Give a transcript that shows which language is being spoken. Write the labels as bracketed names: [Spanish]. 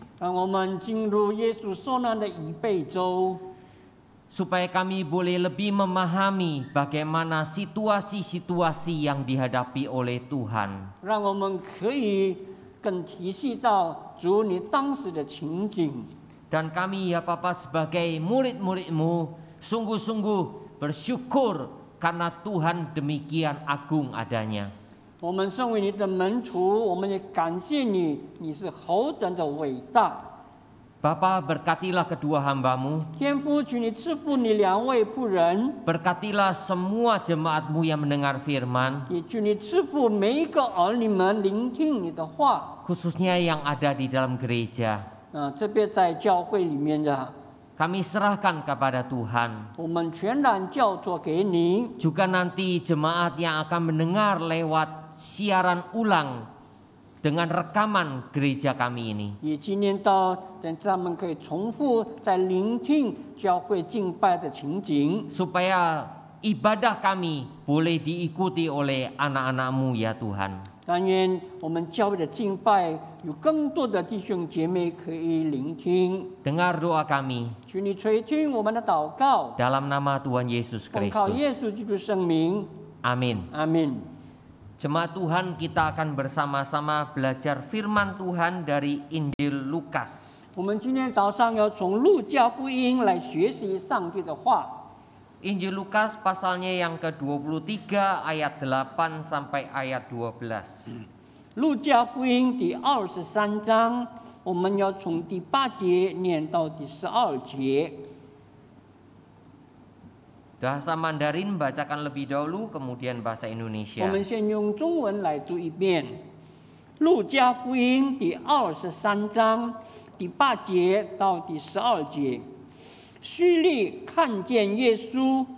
[Chinese] 让我们进入耶稣受难的预备周， [Indonesian] supaya kami boleh lebih memahami bagaimana situasi-situasi yang dihadapi oleh Tuhan. [Chinese] 让我们可以更体恤到主你当时的情景。 [Indonesian] Dan kami ya Bapa sebagai murid-murid-Mu sungguh-sungguh bersyukur karena Tuhan demikian agung adanya. [Chinese] 我们身为你的门徒，我们也感谢你，你是何等的伟大。 [Indonesian] Bapa, berkatilah kedua hamba-Mu. [Chinese] 天父，求你赐福你两位仆人， [Indonesian] Berkatilah semua jemaat-Mu yang mendengar firman, [Chinese] 也求你赐福每一个儿女们聆听你的话。 [Indonesian] khususnya yang ada di dalam gereja. [Chinese] 这边在教会里面的， [Indonesian] Kami serahkan kepada Tuhan. [Chinese] 我们全然交托给你。 [Indonesian] Juga nanti jemaat yang akan mendengar lewat siaran ulang dengan rekaman gereja kami ini. [Chinese] 也纪念到，等他们可以重复在聆听教会敬拜的情景， [Indonesian] Supaya ibadah kami boleh diikuti oleh anak-anak-Mu ya Tuhan. [Chinese] 但愿我们教会的敬拜有更多的弟兄姐妹可以聆听。 [Indonesian] Dengar doa kami [Chinese] 求你垂听我们的祷告， [Indonesian] dalam nama Tuhan Yesus [Chinese] 奉靠 [Indonesian] Kristus. [Chinese] 耶稣基督圣名， [Indonesian] Amin. [Chinese] 阿门。 [Indonesian] Jemaat Tuhan, kita akan bersama-sama belajar firman Tuhan dari Injil Lukas. [Chinese] 我们今天早上要从路加福音来学习上帝的话。 [Indonesian] Injil Lukas pasalnya yang ke-23 ayat 8 sampai ayat 12. [Chinese] 路加福音第23章，我们要从第8节念到第12节。 [Indonesian] Bahasa Mandarin bacakan lebih dahulu, kemudian bahasa [Chinese] 我 [Indonesian] Indonesia. [Chinese] 们先用中文来读一遍《路加福音》第23章第8节到第12节。叙利看见耶稣，